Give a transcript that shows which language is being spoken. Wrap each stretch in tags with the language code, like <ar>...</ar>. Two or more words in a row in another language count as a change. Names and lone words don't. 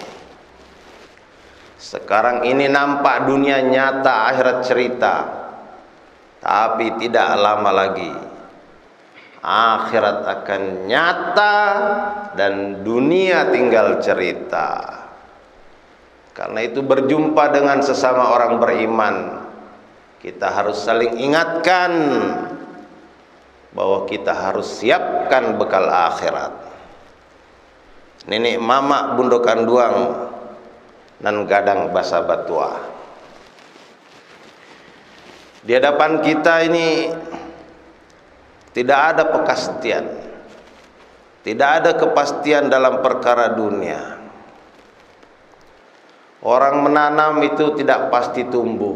<id>Sekarang ini nampak dunia nyata, akhirat cerita, tapi tidak lama lagi akhirat akan nyata dan dunia tinggal cerita. Karena itu berjumpa dengan sesama orang beriman, kita harus saling ingatkan bahwa kita harus siapkan bekal akhirat.</id> <min>Nenek mama bundokan duang nan gadang basa batuah.</min> <id>Di hadapan kita ini tidak ada kepastian, tidak ada kepastian dalam perkara dunia. Orang menanam itu tidak pasti tumbuh.</id>